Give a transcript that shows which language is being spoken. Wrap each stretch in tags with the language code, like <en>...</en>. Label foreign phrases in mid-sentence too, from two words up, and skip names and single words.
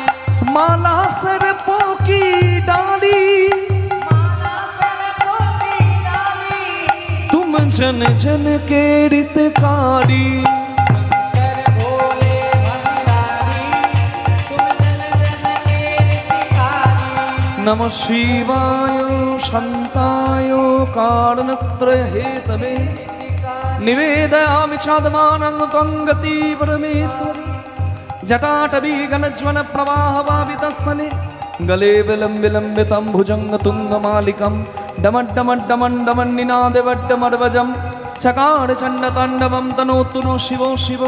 <hi>माला सर्पों की डाली, माला सरपों की डाली, तुम जन जन के हितकारी। शंकर भोले भंडारी, तुम जन जन के हितकारी।</hi> <sa>नमः शिवाय शान्ताय कारणत्रय हेतवे, निवेदयामि चादमानं त्वं गति परमेश्वरि। जटाटवी गणज्वल प्रवाहवावितस्थले, गले विलम्बितं भुजङ्गतुङ्गमालिकं, डमड्डमड्डमण्डमन्निनादवड्डमर्वजं, चकार चण्डताण्डवं तनोतु नो शिवो शिवं।</sa>